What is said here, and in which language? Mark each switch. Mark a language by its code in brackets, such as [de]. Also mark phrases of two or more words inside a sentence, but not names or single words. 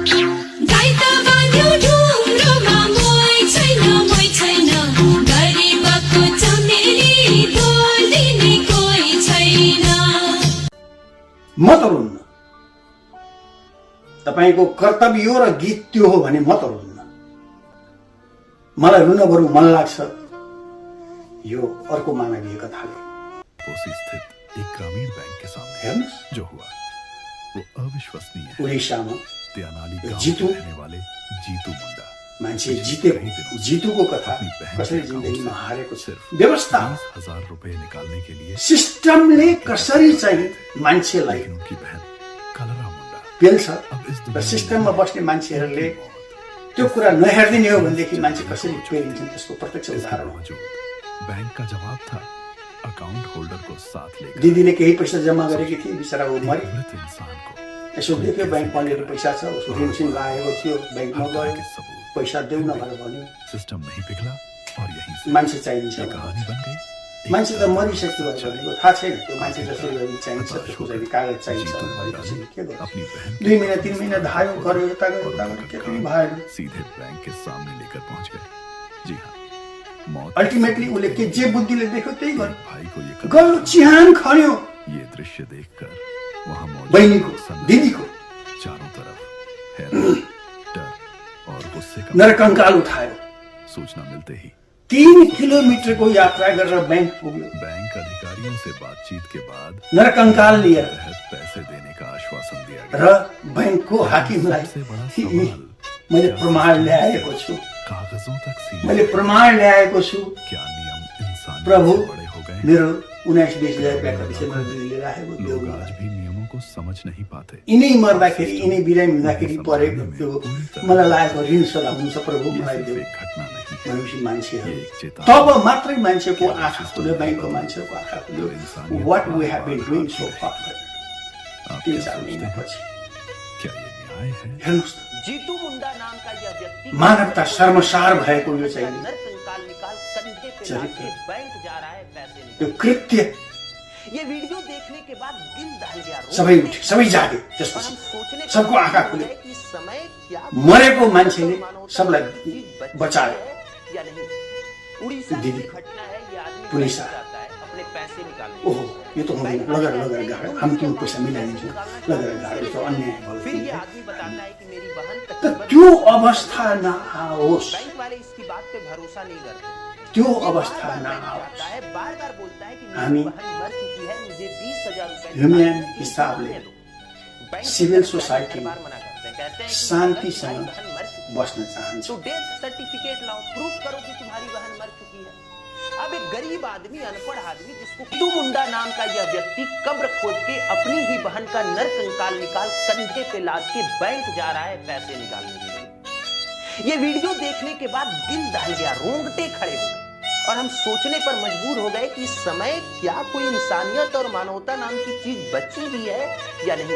[ne] म त रुन्न, तपाईको कर्तव्य हो र गीत त्यो हो भने म त रुन्न। मलाई रुन बरु मन लाग्छ यो अर्को मानवीय कथाले। [hi] कोसी स्थित एक ग्रामीण बैंक के सामने [ne] हेर्नुस्, [hi] जो हुआ वो अविश्वसनीय है। [ne] उडिसामा [hi] त्यानाली गांव जीतू में रहने वाले जीतू मुंडा [ne] मान्छे जितेको, जितुको कथा कसरी जिन्दगीमा हारेको छ। व्यवस्था [hi] 20,000 रुपए निकालने के लिए [ne] सिस्टमले कसरी चाहिँ मान्छेलाई [hi] लेकिन उनकी बहन कलरा मुंडा [ne] पेल्छ [hi] अब इस [ne] र [hi] दुनिया [ne] सिस्टममा बस्ने मान्छेहरूले त्यो कुरा नहेरिदिने हो भनेदेखि मान्छे कसरी पेलिन्छन् त्यसको प्रत्यक्ष उदाहरण हो। [hi] बावजूद बैंक का जवाब था अकाउंट होल्डर को साथ लेकर [ne] दिदीले केही पैसा जम्मा गरेकी थिए, बिचरा ऊ मरि। [hi] मृत इंसान को [ne] यसो देख्यो बैंकमा मेरो पैसा छ, उसको ऋण लागेको थियो, बैंकमा [hi] हत्या [ne] गयो, [hi] के सबूत [ne] पैसा देऊ न भनेर भन्यो। [hi] सिस्टम नहीं पिघला और यहीं से [ne] मान्छे चाहिन्छ [hi] ये [ne] भनेर। [hi] कहानी बन गई। [ne] मान्छे त मरिसक्यो भनेको थाहा छैन, त्यो मान्छे जसरी गरी चाहिन्छ त्यसको चाहिँ कागज चाहिन्छ भने कसरी के गर्छ। [hi] अपनी बहन [ne] 2 महिना 3 महिना धायो, गर्यो, यता गर्यो, उता गर्यो, के पनि भएन। [hi] सीधे बैंक के सामने लेकर पहुंच गए। जी हाँ, मौत [ne] अल्टिमेटली उसले के जे बुद्धिले देख्यो त्यही गर्यो, [hi] भाई को ये [ne] गयो, चिहान खन्यो [hi] ये दृश्य देखकर वहां मौजूद [ne] बहिनीको, [hi] सन्नाटा, [ne] दिदीको [hi] चारों तरफ हैरानी, डर और गुस्से का [ne] नरकंकाल उठायो। [hi] सूचना मिलते ही [ne] 3 किलोमिटरको यात्रा गरेर बैंक पुग्यो। [hi] बैंक अधिकारियों से बातचीत के बाद [ne] नरकंकाल लिएर [hi] तहत पैसे देने का आश्वासन दिया [ne] र [hi] गया। बैंकको हाकिमलाई सबसे बड़ा कि सवाल [ne] मैले प्रमाण ल्याएको छु, [hi] कागजों तक सीमित [ne] मैले प्रमाण ल्याएको छु। [hi] क्या नियम इंसान [ne] प्रभु, [hi] से बड़े हो गए हैं? [ne] मेरो 19-20 रुपियाँ कति मेरो दिदीले राखेको त्यो [hi] लोग आज भी नियमों को समझ नहीं पाते। [ne] यिनै मर्दाखेरि, यिनै बिरामी हुँदाखेरि परेको त्यो मलाई लागेको ऋण सदा हुन्छ प्रभु, [hi] ये [ne] मलाई [hi] सिर्फ [ne] देऊ [hi] एक घटना नहीं [ne] भनेपछि मान्छेहरू [hi] ये एक चेतावनी [ne] तब मात्रै मान्छेको आँखा खुल्यो, बैंकको मान्छेको आँखा खुल्यो। [en] What we have been doing so far. [hi] आप [ne] 3-4 [hi] क्या सोचते हैं? [ne] महिनापछि [hi] क्या ये न्याय है? [ne] हेर्नुहोस् त, [hi] जीतू मुंडा नाम का यह व्यक्ति [ne] मानवता शर्मसार भएको यो चाहिँ [hi] नरकंकाल निकाल कंधे पे लाद के बैंक जा रहा है पैसे [ne] यो [hi] निकाल। [ne] कृत्य [hi] ये वीडियो देखने के बाद दिल दहल गया, [ne] सबै उठे, सबै जागे। [hi] और हम [ne] त्यसपछि [hi] सोचने [ne] सबको आँखा खुल्यो, [hi] कि इस समय क्या [ne] मरेको मान्छेले सबलाई बचायो। [hi] या नहीं। उड़ीसा की [ne] दीदी, [hi] घटना है, ये आदमी [ne] पुलिस [hi] बैंक जाता है अपने पैसे निकालने। [ne] ओहो, यो त हुँदैन, लगेर गाडो, हामी त्यो पैसा मिलाइदिन्छौँ, लगेर गाडो, यो त अन्याय [hi] फिर ये [ne] भयो। [hi] आदमी बताता है कि मेरी बहन [ne] त [hi] तकरीबन [ne] त्यो अवस्था नआओस्, [hi] बैंक वाले इसकी बात पे भरोसा नहीं करते। [ne] त्यो [hi] ये [ne] अवस्था [hi] बार-बार बैंक [ne] नआओस्। [hi] जाता है, बार-बार बोलता है कि [ne] हामी [hi] मेरी बहन मर चुकी है, मुझे 20,000 रुपए [ne] ह्युम्यान [hi] निकालने हैं, [ne] हिसाबले [hi] निकालने दो। बैंक [ne] सिभिल [hi] के [ne] सोसाइटी [hi] बार मना करते हैं, कहते हैं कि [ne] शान्तिसँग [hi] अगर तुम्हारी बहन मर चुकी है, [ne] बस्न चाहन्छु। [hi] तो [en] death certificate [hi] लाओ, प्रूफ करो कि तुम्हारी बहन मर चुकी है। अब एक गरीब आदमी, अनपढ़ आदमी, जिसको जीतू मुंडा नाम का यह व्यक्ति कब्र खोद के अपनी ही बहन का नरकंकाल निकाल कंधे पे लाद के बैंक जा रहा है पैसे निकालने के लिए। ये वीडियो देखने के बाद दिल दहल गया, रोंगटे खड़े हो गए और हम सोचने पर मजबूर हो गए कि इस समय क्या कोई इंसानियत और मानवता नाम की चीज बची भी है या नहीं।